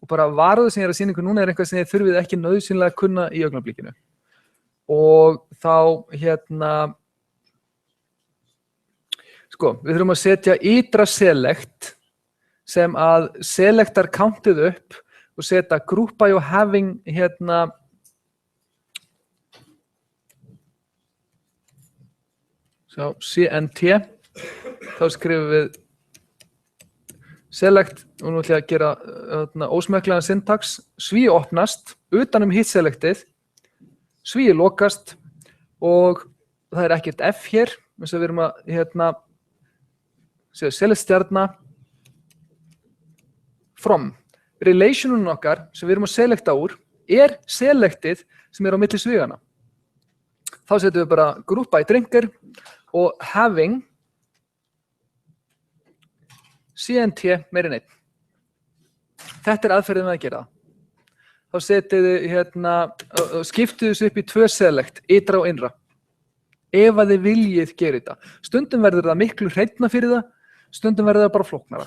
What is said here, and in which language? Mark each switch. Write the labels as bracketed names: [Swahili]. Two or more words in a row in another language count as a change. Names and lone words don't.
[Icelandic] og bara varúð sem ég er að sýna ykkur núna er eitthvað sem þið þurfið ekki nauðsynlega að kunna í augnablikinu. Og þá sko, við þurfum að setja ytra select sem að selectar countið upp og setja [English] group by [Icelandic] og having svo CNT, þá skrifum við select, og nú ætlum ég að gera ósmekklegan syntax, sví opnast, utanum hitt selectið, sví lokast og það er ekkert F hér, eins og við erum að select stjarna from. Relationun okkar sem við erum að selecta úr er selectið sem er á milli svígana. Þá setjum við bara [English] group by drinker [Icelandic] og having CNT meira en 1. Þetta er aðferðin við að gera það. Þá setjum við skiptum þessu upp í 2 select, ytra og innra. Ef að þið viljið gera þetta. Stundum verður það miklu hreinna fyrir það, stundum verður það bara flóknara.